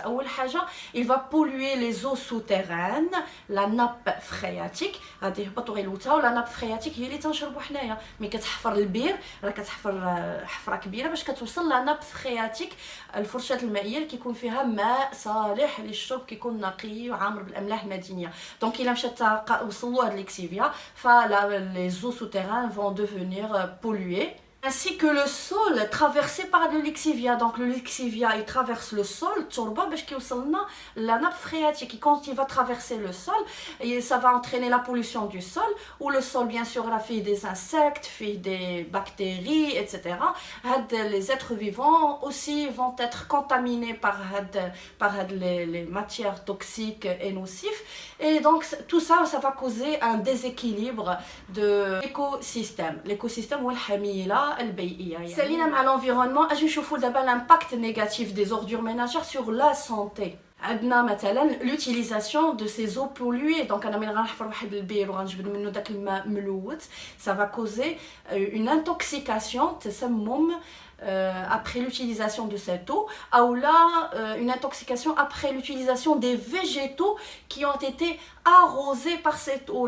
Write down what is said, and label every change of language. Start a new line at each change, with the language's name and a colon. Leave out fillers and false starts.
Arabic: اول حاجه
French: il va polluer les eaux souterraines la nappe phréatique
Arabic: غادي يهبط وغيلوتها، ولا ناب فرياتيك هي اللي تنشربوا حنايا ملي كتحفر البير راه كتحفر حفره كبيره باش كتوصل لا ناب فرياتيك الفرشاه المائيه اللي كيكون فيها ماء صالح للشرب كيكون نقي وعامر بالاملاح المدينيه. دونك الا مشات وصلوا هاد ليكسيفيا فلا
French: les eaux souterraines vont devenir polluées ainsi que le sol traversé par le lixivia. Donc le lixivia il traverse le sol turba
Arabic: باش كيوصلنا
French: la nappe phréatique. Et quand il va traverser le sol et ça va entraîner la pollution du sol, où le sol bien sûr là fait des insectes, fait des bactéries etc. Les êtres vivants aussi vont être contaminés par les matières toxiques et nocives, et donc tout ça ça va causer un déséquilibre de l'écosystème.
Arabic: L'écosystème هو الحميلة البيئية يعني. سالينا مع l'environnement. اجي نشوفوا دابا
French: l'impact négatif des ordures ménagères sur la santé.
Arabic: عندنا مثلا
French: l'utilisation de ces eaux polluées. donc
Arabic: انا ملي غنحفر واحد البير وغنجبد منه داك الماء ملوث
French: ça va causer une intoxication تسمم après l'utilisation de cette eau, ou là une intoxication après l'utilisation des végétaux qui ont été arrosés par cette eau.